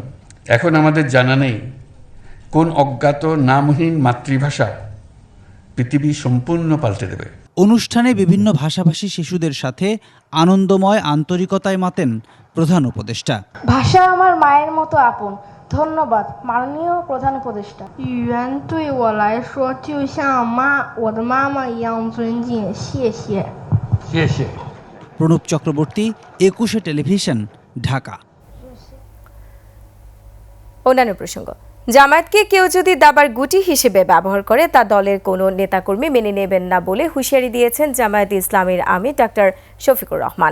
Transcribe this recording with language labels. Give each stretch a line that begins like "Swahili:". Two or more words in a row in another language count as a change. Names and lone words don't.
Bangla: এখন আমাদের জানা নেই কোন অজ্ঞাত নামহীন মাতৃভাষা পৃথিবী সম্পূর্ণ পাল্টে দেবে। অনুষ্ঠানে বিভিন্ন ভাষাভাষী শিশুদের সাথে আনন্দময় আন্তরিকতায় মাতেন প্রধান উপদেষ্টা। ভাষা আমার মায়ের মতো আপন। ধন্যবাদ মাননীয় প্রধান উপদেষ্টা।
Chinese: 语言对我来说就像我的妈妈一样尊敬，谢谢。谢谢。
Bangla: প্রণব চক্রবর্তী, 21শে টেলিভিশন, ঢাকা। অন্যান্য প্রসঙ্গ, জামায়াতকে কেউ যদি দাবার গুটি হিসেবে ব্যবহার করে তা দলের কোনো নেতাকর্মী মেনে নেবেন না বলে হুঁশিয়ারি দিয়েছেন জামায়াতে ইসলামীর আমির ডাক্তার শফিকুর রহমান।